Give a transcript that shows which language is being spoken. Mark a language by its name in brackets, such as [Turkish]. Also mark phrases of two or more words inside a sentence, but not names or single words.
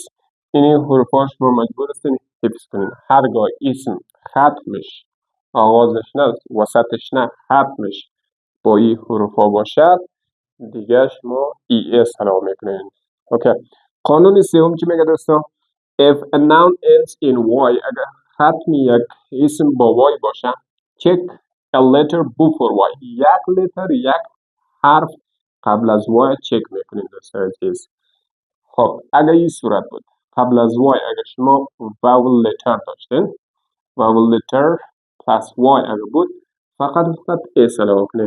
[Persian] این حروفاش شما مجبور هستین حفظ کنین. هرگاه اسم ختمش، آغازش نه وسطش نه، ختمش با این حروفا باشد دیگه شما es علاوه میکنین. اوکی. قانون سوم چی میگه دوستان؟ [English] if a noun ends in y، [Persian] اگر ختم یک اسم با y باشه، [English] check a letter before y، [Persian] یک حرف قبل از y چک میکنین دوستان عزیز. خب اگر این صورت بود، قبل از y اگر شما [English] vowel letter [Persian] داشتین، [English] vowel letter plus y [Persian] اگر بود، فقط s علاوه کنین.